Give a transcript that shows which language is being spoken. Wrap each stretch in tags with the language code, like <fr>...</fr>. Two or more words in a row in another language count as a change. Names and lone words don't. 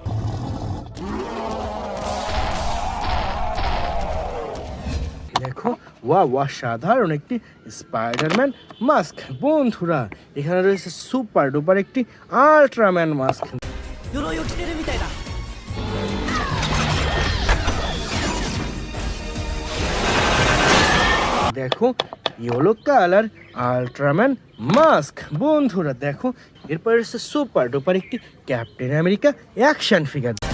<bn>দেখো ওয়া অসাধারণ একটি স্পাইডারম্যান মাস্ক বন্ধুরা। এখানে রয়েছে সুপার ডুপার একটি আল্ট্রাম্যান মাস্ক।</bn> <ja>鎧を着てるみたいだ。</ja> <bn>দেখো ইয়েলো কালার আল্ট্রাম্যান মাস্ক বন্ধুরা। দেখো এরপর রয়েছে সুপার ডুপার একটি ক্যাপ্টেন আমেরিকা অ্যাকশন ফিগার।</bn>